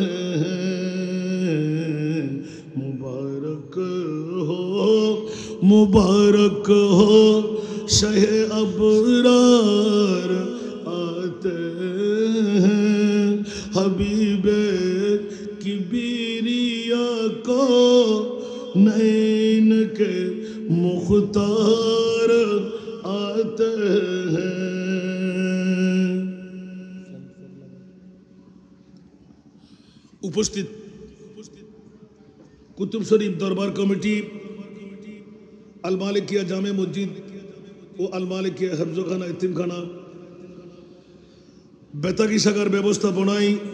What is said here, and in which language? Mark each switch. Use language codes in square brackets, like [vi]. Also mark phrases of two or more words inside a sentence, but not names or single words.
[ur] ہیں مبارک ہو شہ ابرار آتے ہیں حبیب کبریا کو نین کے مختار آتے ہیں [bn] উপস্থিত কুতুব শরীফ দরবার কমিটি আল মালিকিয়া জামে মসজিদ ও আল মালিকিয়া হেফজখানা এতিমখানা বেতাগী শাখার ব্যবস্থাপনায়